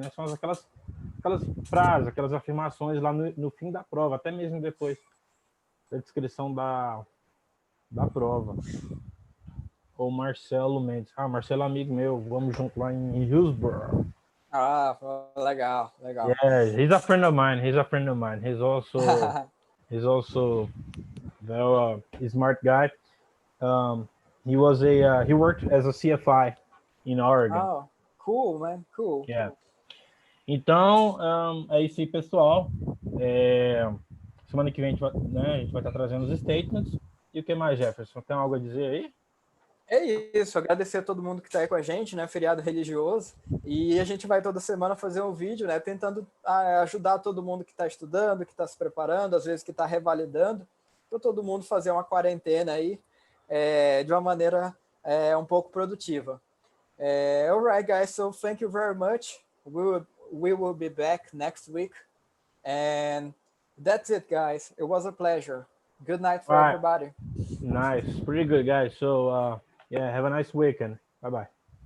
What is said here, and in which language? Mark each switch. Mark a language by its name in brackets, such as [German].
[Portuguese] Né? São aquelas frases, aquelas afirmações lá no fim da prova, até mesmo depois da descrição da prova. O Marcelo Mendes. Marcelo é amigo meu, vamos junto lá em Hillsborough. Legal, legal. [English] Yeah, he's a friend of mine. He's a friend of mine. He's also very smart guy. He worked as a CFI in Oregon. Oh, cool, man, cool. [Portuguese] Yeah. Então, é isso aí, pessoal. Semana que vem a gente vai estar trazendo os statements. E o que mais, Jefferson? Tem algo a dizer aí? É isso, agradecer a todo mundo que está aí com a gente, né? Feriado religioso. E a gente vai toda semana fazer um vídeo, né? Tentando ajudar todo mundo que está estudando, que está se preparando, às vezes que está revalidando, para todo mundo fazer uma quarentena aí de uma maneira um pouco produtiva. [English] Alright, guys, so thank you very much. We will be back next week. And that's it, guys. It was a pleasure. Good night for everybody. Nice. Pretty good, guys. So, yeah, have a nice weekend. Bye-bye.